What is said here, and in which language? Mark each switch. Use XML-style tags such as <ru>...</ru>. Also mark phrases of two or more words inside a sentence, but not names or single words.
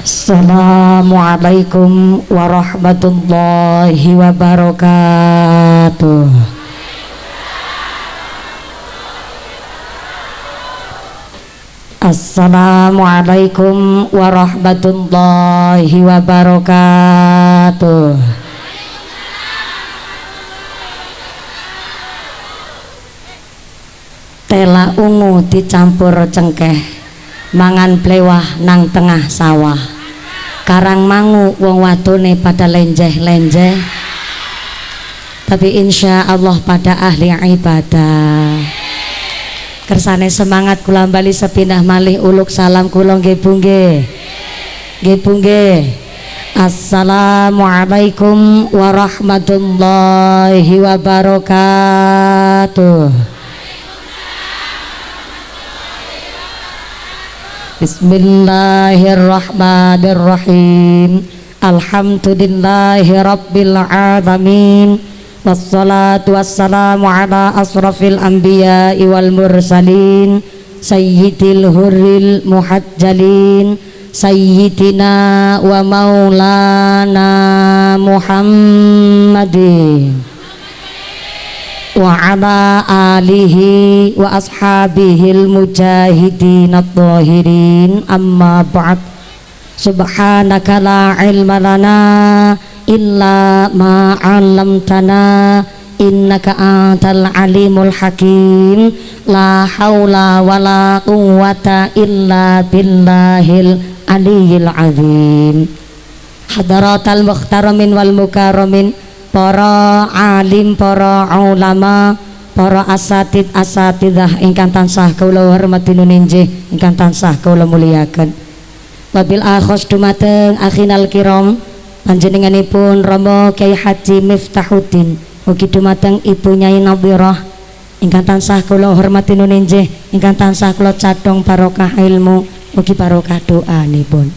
<ar>السلام عليكم ورحمة الله وبركاته. السلام عليكم ورحمة الله وبركاته.</ar> <jv>Tela ungu dicampur cengkeh, mangan blewah nang tengah sawah. Karang mangu wong wadone pada lenjeh-lenjeh, tapi</jv> <ar>إن شاء الله</ar> <jv>pada ahli ibadah. Kersane semangat kula bali sepindah malih uluk salam kula nggih Bu nggih. Nggih Bu nggih.</jv> <ar>السلام عليكم ورحمة الله وبركاته. بسم الله الرحمن الرحيم. الحمد لله رب العالمين. والصلاة والسلام على أشرف الأنبياء والمرسلين سيد الغر المحجلين سيدنا ومولانا محمد وعلى آله وأصحابه المجاهدين الطاهرين. أما بعد. سبحانك لا علم لنا إلا ما علمتنا إنك أنت العليم الحكيم. لا حول ولا قوة إلا بالله العلي العظيم. حضرات المحترمين والمكرمين,</ar> <jv>para alim, para ulama, para asatidah ingkang tansah kula hormati nuninjih, ingkang tansah kula muliaken.</jv> <ar>وبالأخص</ar> <jv>dumateng</jv> <ar>أخينا الكرام,</ar> <jv>panjenenganipun Romo Kyai Haji Miftahuddin, ugi dumateng Ibu Nyai Nadhirah ingkang tansah kula hormati nuninjih, ingkang tansah kula cadhong barokah ilmu ugi barokah doanipun.</jv>